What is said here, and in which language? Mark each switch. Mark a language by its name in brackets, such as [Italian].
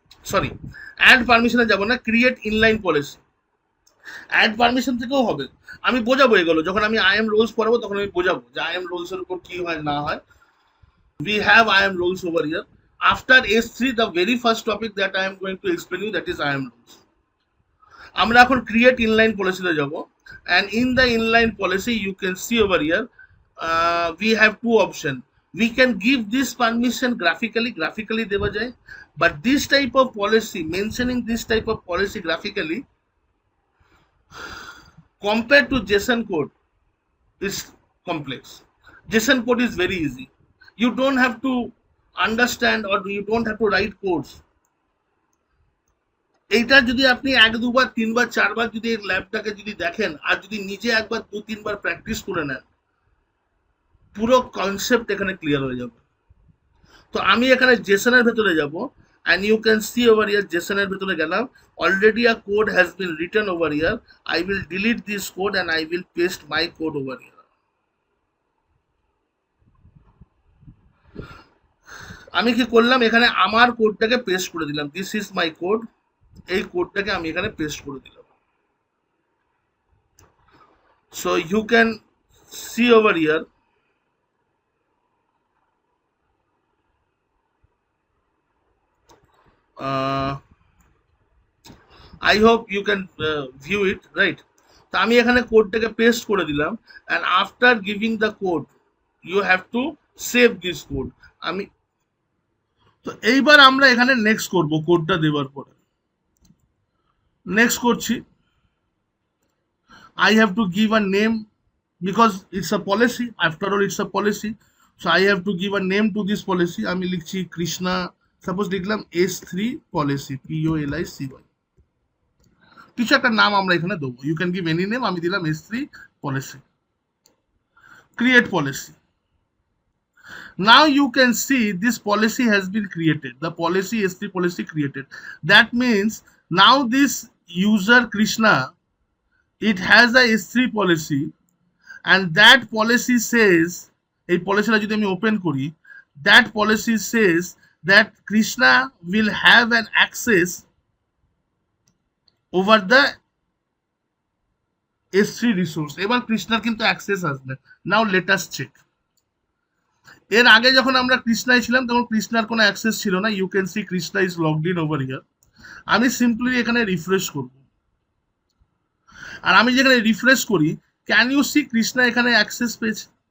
[Bangla] Sorry, add পারমিশনে যাব না, create inline policy. Add permission থেকেও হবে। আমি বোঝাবো এগুলো যখন আমি আইএম রোলস পড়াবো, তখন আমি বোঝাবো যে আইএম রোলস এর উপর কি হয় না হয়। [English] We have IAM roles over here. After S3, the very first topic that I am going to explain you, that is IAM roles. [Bangla] আমরা এখন [English] create inline policy তে যাব, and in the inline policy you can see over here we have two options. we can give this permission graphically [Bangla] দেওয়া যায়, [English] but this type of policy, mentioning this type of policy graphically compared to JSON code is complex. JSON code is very easy. You don't have to understand or you don't have to write codes. [Bangla] এইটা যদি আপনি এক দুবার তিনবার চারবার যদি এই ল্যাবটাকে যদি দেখেন আর যদি নিজে একবার দু তিনবার প্র্যাকটিস করে নেন, পুরো কনসেপ্ট এখানে ক্লিয়ার হয়ে যাবে। তো আমি এখানে জেসন এর ভেতরে যাব, [English] and you can see over here [Bangla] json এর ভেতরে গেলাম, [English] already a code has been written over here. I will delete this code and I will paste my code over here. [Bangla] আমি কি করলাম, এখানে আমার কোডটাকে পেস্ট করে দিলাম, [English] this is my code, [Bangla] এই কোডটাকে আমি এখানে পেস্ট করে দিলাম। [English] So you can see over here I hope you can view it, right? [Bangla] তো আমি এখানে কোডটাকে পেস্ট করে দিলাম, [English] and after giving the code you have to save this code. [Bangla] আমি তো এইবার আমরা এখানে নেক্সট করব, কোডটা দেওয়ার পরে নেক্সট করছি। [English] I have to give a name because it's a policy, after all it's a policy, so I have to give a name to this policy. [Bangla] আমি লিখছি কৃষ্ণা, সাপোজ লিখলাম S3 policy, POLICY, কিছু একটা নাম আমরা এখানে দেবো, [English] you can give any name, [Bangla] আমি দিলাম S3 policy, create policy. [English] Now you can see this policy has been created, the policy S3 policy created. That means now this user Krishna, it has a S3 policy, and that policy says, [Bangla] এই policyটা যদি আমি open করি, [English] that policy says that Krishna will have an access over the S3 resource. [Bangla] এবার কৃষ্ণার কিন্তু access আসবে। [English] Now let us check. [Bangla] এর আগে যখন আমরা কৃষ্ণায় ছিলাম তখন কৃষ্ণার কোনো অ্যাক্সেস ছিল না। [English] You can see Krishna is logged in over here. [Bangla] আমি সিম্পলি এখানে রিফ্রেশ করব, আর আমি যেখানে রিফ্রেশ করি, [English] can you see [Bangla] কৃষ্ণা এখানে অ্যাক্সেস পেয়েছে?